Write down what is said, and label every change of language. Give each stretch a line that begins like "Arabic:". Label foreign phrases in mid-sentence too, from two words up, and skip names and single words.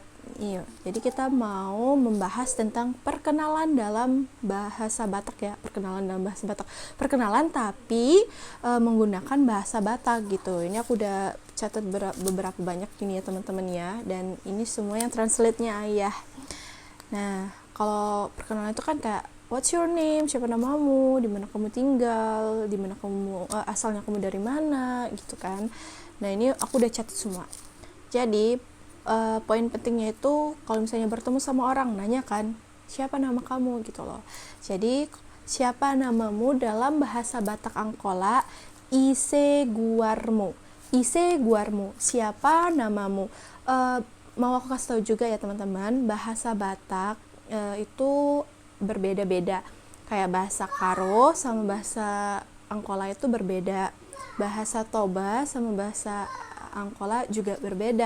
Indonesian: Iya, jadi kita mau membahas tentang perkenalan dalam bahasa Batak ya, perkenalan dalam bahasa Batak. Perkenalan tapi menggunakan bahasa Batak gitu. Ini aku udah catat beberapa banyak ini ya teman-teman ya, dan ini semua yang translate-nya ayah. Nah, kalau perkenalan itu kan kayak
English: what's your name,
Indonesian: siapa namamu, di mana kamu tinggal, di mana kamu asalnya kamu dari mana gitu kan. Nah, ini aku udah catat semua. Jadi, poin pentingnya itu kalau misalnya bertemu sama orang nanya kan, siapa nama kamu gitu loh. Jadi, siapa namamu dalam bahasa Batak Angkola,
Batak Angkola: ise guarmu. Ise guarmu,
Indonesian: siapa namamu. Mau aku kasih tahu juga ya teman-teman, bahasa Batak itu berbeda-beda. Kayak bahasa Karo sama bahasa Angkola itu berbeda. Bahasa Toba sama bahasa Angkola juga berbeda.